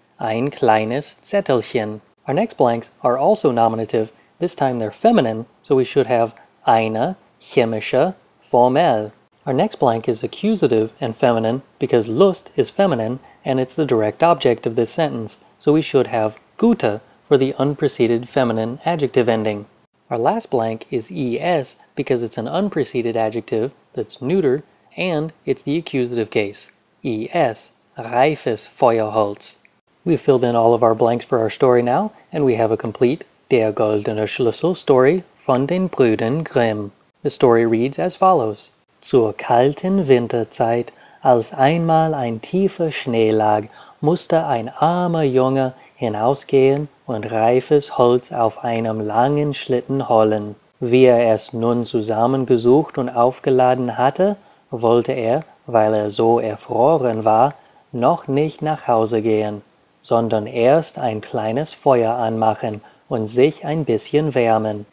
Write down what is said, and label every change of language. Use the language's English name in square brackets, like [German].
[German] Ein kleines Zettelchen. [English] Our next blanks are also nominative. This time they're feminine, so we should have [German] eine chemische Formel. [English] Our next blank is accusative and feminine because Lust is feminine and it's the direct object of this sentence, so we should have gute for the unpreceded feminine adjective ending. Our last blank is es because it's an unpreceded adjective that's neuter and it's the accusative case. [German] Es, reifes Feuerholz. [English] We've filled in all of our blanks for our story now, and we have a complete Der Goldene Schlüssel story [German] von den Brüdern Grimm. [English] The story reads as follows. [German] Zur kalten Winterzeit, als einmal ein tiefer Schnee lag, musste ein armer Junge hinausgehen und reifes Holz auf einem langen Schlitten holen. Wie er es nun zusammengesucht und aufgeladen hatte, wollte er, weil er so erfroren war, noch nicht nach Hause gehen, sondern erst ein kleines Feuer anmachen und sich ein bisschen wärmen.